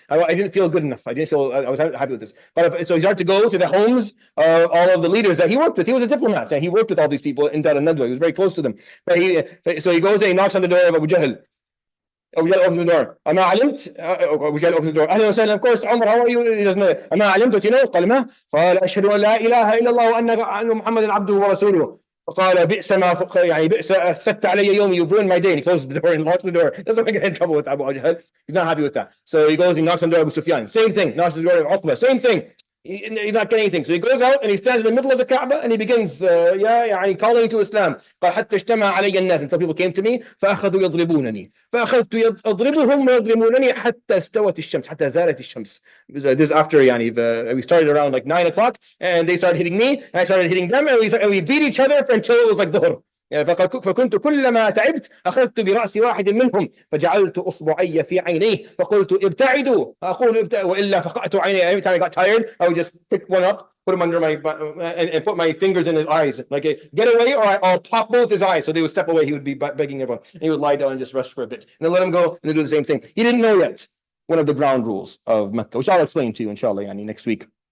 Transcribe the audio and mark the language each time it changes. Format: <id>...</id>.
<en>I didn't feel good enough. I was happy with this. But so he started to go to the homes of all of the leaders that he worked with. He was a diplomat. And he worked with all these people in Dar al-Nadwa. He was very close to them. So he goes and he knocks on the door of Abu Jahl. Abu Jahl opens the door.</en> <ar>أما علمت</ar> <en>Abu Jahl opens the door.</en> <ar>أهلا وسهلا.</ar> <en>Of course, Umar, how are you? He doesn't know.</en> <ar>أما علمت,</ar> <en>what you know?</en> <ar>قال ما؟ قال أشهد أن لا إله إلا الله وأن محمدا عبده ورسوله. فقال بئس ما يعني بئس أفسدت علي يومي.</ar> <en>You've ruined my day. And he closes the door and locks the door. Doesn't want to get in trouble with Abu Jahl. He's not happy with that. So he goes, he knocks on the door of Abu Sufyan. Same thing. Knocks on the door of Uqba. Same thing. He's not getting anything. So he goes out and he stands in the middle of the Kaaba and he begins يعني calling to Islam.</en> <ar>قال حتى اجتمع علي الناس,</ar> <en>until people came to me</en> <ar>فأخذوا يضربونني فأخذت أضربهم ويضربونني حتى استوت الشمس حتى زالت الشمس.</ar> <en>This after يعني we started around like 9 o'clock and they started hitting me and I started hitting them and we beat each other until it was like ظهر.</en> <ar>فكنت كلما تعبت أخذت برأس واحد منهم فجعلت أصبعي في عينيه فقلت ابتعدوا أقول وإلا فقعت عيني.</ar> <en>Every time I got tired I would just pick one up, put him under my and put my fingers in his eyes like get away or I'll pop both his eyes. So they would step away. He would be begging everyone and he would lie down and just rest for a bit and then let him go and they do the same thing. He didn't know yet one of the ground rules of Mecca, which I'll explain to you inshallah yani next week.</en>